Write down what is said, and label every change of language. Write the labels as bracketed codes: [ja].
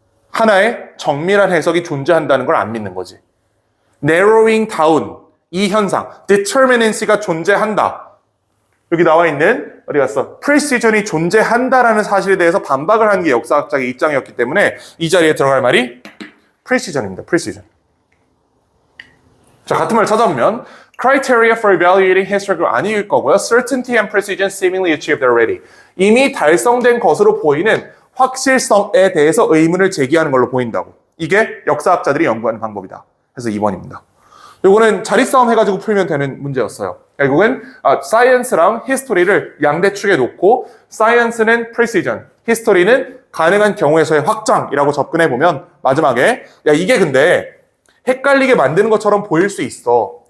[ko] 하나의 정밀한 해석이 존재한다는 걸 안 믿는 거지. narrowing down, 이 현상, determinacy가 존재한다. 여기 나와 있는 어디 갔어? precision이 존재한다라는 사실에 대해서 반박을 하는 게 역사학자의 입장이었기 때문에 이 자리에 들어갈 말이 precision입니다. precision. 자, 같은 말 찾아보면 [en] criteria for evaluating historical [ko] 아닐 거고요. [en] certainty and precision seemingly achieved already. [ko] 이미 달성된 것으로 보이는 확실성에 대해서 의문을 제기하는 걸로 보인다고. 이게 역사학자들이 연구하는 방법이다. 그래서 2번입니다. 요거는 자리싸움 해가지고 풀면 되는 문제였어요. 결국은 science랑 history를 양대축에 놓고 science는 precision, history는 가능한 경우에서의 확장이라고 접근해보면 마지막에 야 이게 근데 헷갈리게 만드는 것처럼 보일 수 있어.